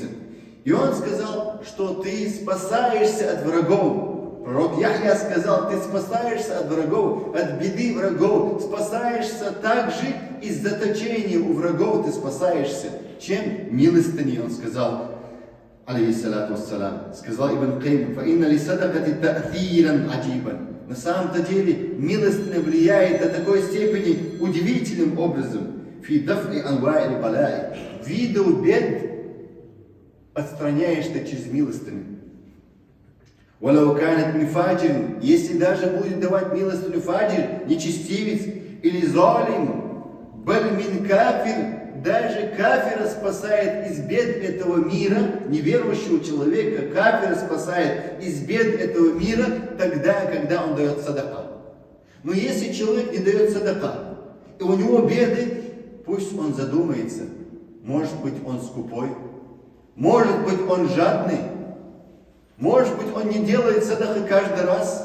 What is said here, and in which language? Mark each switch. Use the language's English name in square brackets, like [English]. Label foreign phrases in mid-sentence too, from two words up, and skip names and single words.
[Russian] И он сказал, что ты спасаешься от врагов. Пророк Яхья сказал, ты спасаешься от врагов, от беды врагов, спасаешься также из заточения у врагов, ты спасаешься. Чем? Милостыней, он сказал. [Arabic] عليه الصلاة والسلام. [Russian] Сказал Ибн Кайм, [Arabic] فَإِنَّ لِسَدَقَةِ تَأْثِيرًا عَجِيبًا. [Russian] На самом-то деле, милостыня влияет до такой степени удивительным образом. [Arabic] فِي دَفْعِ أَنْوَاءِ الْبَلَاءِ. [Russian] Виду бед отстраняешь ты через милостыню. [Arabic] وَلَوْ كَانَتْ مِنْ فَاجِرٍ. [Russian] Если даже будет давать милостыню фаджир, нечестивец или залим, [Arabic] بَلْ مِنْ كَافِرٍ. [Russian] даже кафира спасает из бед этого мира, неверующего человека, кафира спасает из бед этого мира тогда, когда он дает садака. Но если человек не дает садака, и у него беды, пусть он задумается, может быть он скупой, может быть он жадный, может быть он не делает садака каждый раз.